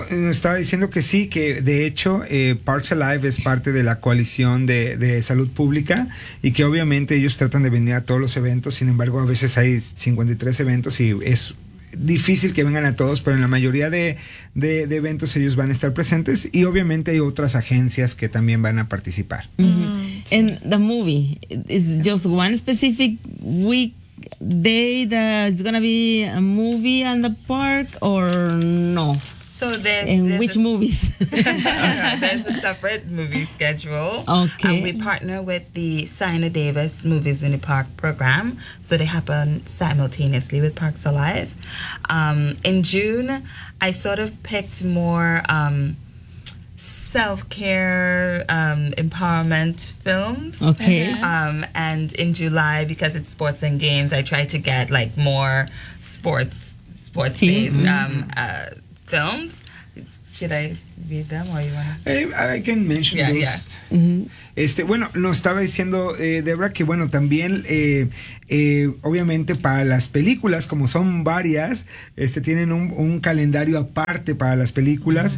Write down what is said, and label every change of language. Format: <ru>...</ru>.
<es>Estaba diciendo que sí, que de hecho Parks Alive es parte de la coalición de salud pública y que obviamente ellos tratan de venir a todos los eventos. Sin embargo, a veces hay 53 eventos y es difícil que vengan a todos, pero en la mayoría de eventos ellos van a estar presentes, y obviamente hay otras agencias que también van a participar. Mm-hmm. Sí.</es> <en>And the movie, is just one specific week day that it's gonna be a movie on the park or no? So there's which movies? There's a separate movie schedule. Okay. We partner with the Sina Davis Movies in the Park program, so they happen simultaneously with Parks Alive. In June, I sort of picked more self-care, empowerment films. Okay. And in July, because it's sports and games, I try to get like more sports-based films. Should I read them or you want? I can mention those. Mm-hmm.</en> <es>Bueno, nos estaba diciendo Debra que bueno también obviamente para las películas, como son varias, tienen un calendario aparte para las películas.</es>